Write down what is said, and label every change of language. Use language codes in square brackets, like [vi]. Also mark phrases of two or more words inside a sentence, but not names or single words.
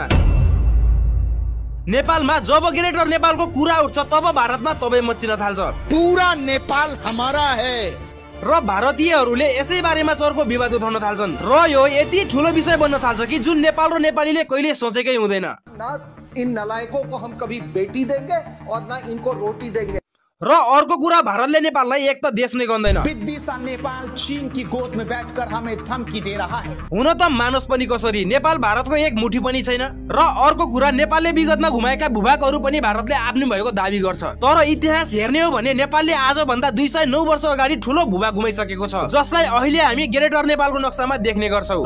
[ne] नेपालमा जब ग्रेटर नेपालको कुरा उठ्छ तब भारतमा तबै मच्चिन थाल्छ। [hi] पूरा नेपाल हमारा है [ne] र भारतीयहरूले यसै बारेमा चर्को विवाद उठाउन थाल्छन् र यो यति ठुलो विषय बन्न थाल्छ कि जुन नेपाल र नेपालीले कहिले सोचेकै हुँदैन। [hi] ना इन नलायकों को हम कभी बेटी देंगे और ना इनको रोटी देंगे। [ne] र अर्को कुरा, भारतले नेपाललाई एक त देश नै गन्दैन। [hi] विदिशा नेपाल चीन की गोद में बैठकर हमें धमकी दे रहा है। [ne] हुन त मानोस् पनि कसरी, नेपाल भारतको एक मुठी पनि छैन। र अर्को कुरा, नेपालले विगतमा घुमाएका भूभागहरू पनि भारतले आफ्नो भएको दाबी गर्छ। तर इतिहास हेर्ने हो भने नेपालले आज भन्दा 209 वर्ष अगाडि ठुलो भूभाग घुमाइसकेको छ, जसलाई अहिले हामी ग्रेटर नेपालको नक्सामा देख्ने गर्छौं।